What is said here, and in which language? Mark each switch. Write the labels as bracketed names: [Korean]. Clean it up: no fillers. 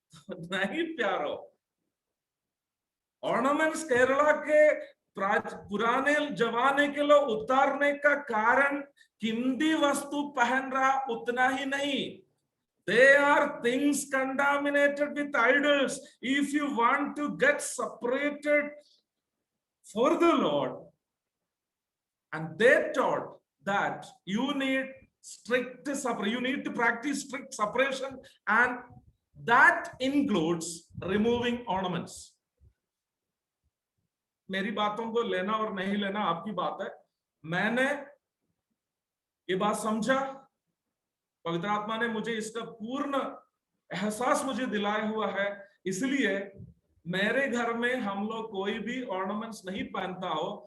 [Hindi] नहीं प्यारो, ऑर्नामेंट्स केरला के पुराने जमाने के लोग उतारने का कारण कीमती वस्तु पहन रहा उतना ही नहीं, [English] they are things contaminated with idols. If you want to get separated for the Lord, and they taught that you need strict separation, you need to practice strict separation, and that includes removing ornaments. [Hindi] मेरी बातों को लेना और नहीं लेना आपकी बात है। मैंने ये बात समझा, पवित्र आत्मा ने मुझे इसका पूर्ण एहसास मुझे दिलाया हुआ है, इसलिए मेरे घर में हम लोग कोई भी ऑर्नामेंट्स नहीं पहनता हो।